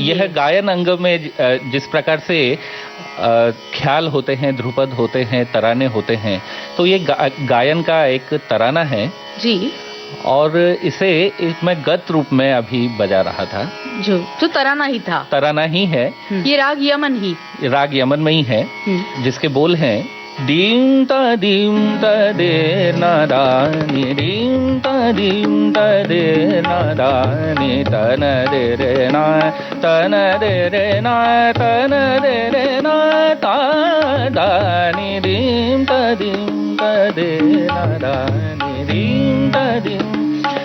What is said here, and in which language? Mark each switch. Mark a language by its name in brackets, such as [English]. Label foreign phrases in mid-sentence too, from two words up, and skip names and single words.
[Hindi] यह गायन अंग में जिस प्रकार से ख्याल होते हैं, ध्रुपद होते हैं, तराने होते हैं, तो ये गायन का एक तराना है जी। और इसे मैं गत रूप में अभी बजा रहा था। जो तराना ही था, तराना ही है। ये राग यमन में ही है, जिसके बोल हैं दीम ता दे नादानी, दीम ता दे नादानी, तन दे रे ना, तन दे रे ना, तन दे रे ना, ता दानी, दीम ता दे नादानी, दीम ता दीम।